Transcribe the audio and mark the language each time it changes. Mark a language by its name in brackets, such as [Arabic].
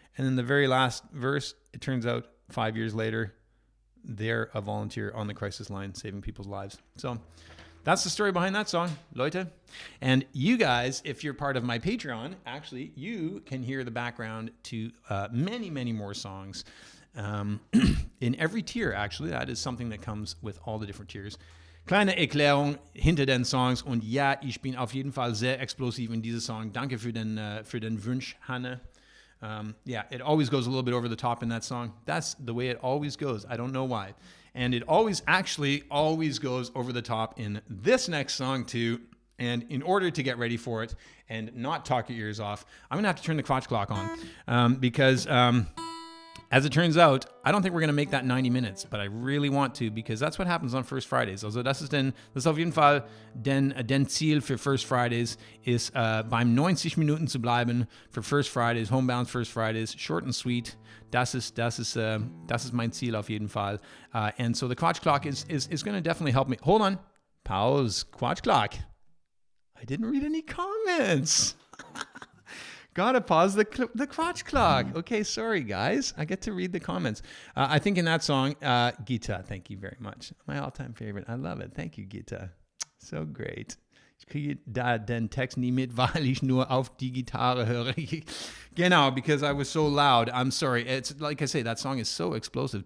[English] And then the very last verse, it turns out 5 years later, they're a volunteer on the crisis line saving people's lives. So that's the story behind that song, Leute. And you guys, if you're part of my Patreon, actually, you can hear the background to many, many more songs in every tier, actually. That is something that comes with all the different tiers. [German] Kleine Erklärung hinter den Songs. Und ja, ich bin auf jeden Fall sehr explosiv in diesem Song. Danke für den Wunsch, Hanne. [English] Yeah, it always goes a little bit over the top in that song. That's the way it always goes. I don't know why. And it always goes over the top in this next song too. And in order to get ready for it and not talk your ears off, I'm going to have to turn the Quatsch clock on because as it turns out, I don't think we're going to make that 90 minutes, but I really want to, because that's what happens on First Fridays. [German] Also das ist auf jeden Fall den Ziel für First Fridays, ist beim 90 Minuten zu bleiben für First Fridays, Homebound First Fridays, [English] short and sweet. [German] Das ist mein Ziel auf jeden Fall. [English] And so the Quatsch clock is going to definitely help me. Hold on. Pause. Quatsch clock. I didn't read any comments. Gotta pause the Quatsch clock. Okay, sorry, guys. I get to read the comments. I think in that song, Gita, thank you very much. My all-time favorite. I love it. Thank you, Gita. So great. [German] Ich kriege da den Text nie mit, weil ich nur auf die Gitarre höre. [English] Genau, because I was so loud. I'm sorry. It's like I say, that song is so explosive.